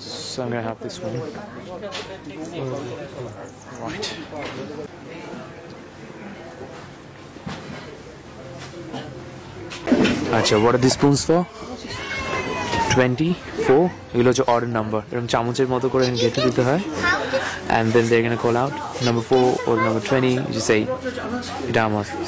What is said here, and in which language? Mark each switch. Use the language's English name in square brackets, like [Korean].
[English] So I'm gonna have this one. Right. Acha, what are these spoons for? 24. [Bangla] এগুলো হচ্ছে order number, এরকম চামচের মতো করে গেঁথে দিতে হয়, [English] and then they're gonna call out number 4 or number 20. You just say [Bangla] এটা আমার।